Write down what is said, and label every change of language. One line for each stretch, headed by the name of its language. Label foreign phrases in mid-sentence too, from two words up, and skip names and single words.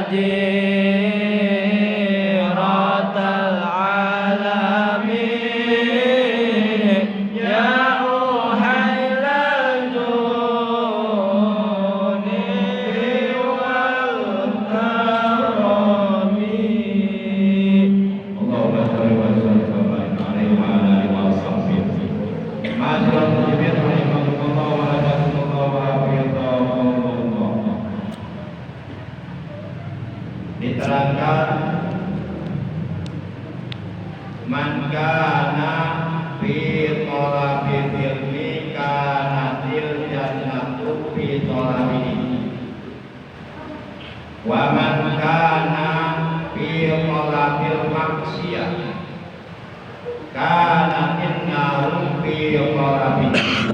Arabic: جيرة العالمين يا روح الجود والكرم اللهم صل وسلم وبارك عليه وعلى اله وصحبه. ما شاء الله مسلمين رحمكم الله وهداكم الله وحفظكم الله. Diterangkan من كان في طلب العلم كانت الجنة في طلبه ومن كان في طلب المعصية كانت النار في طلبه.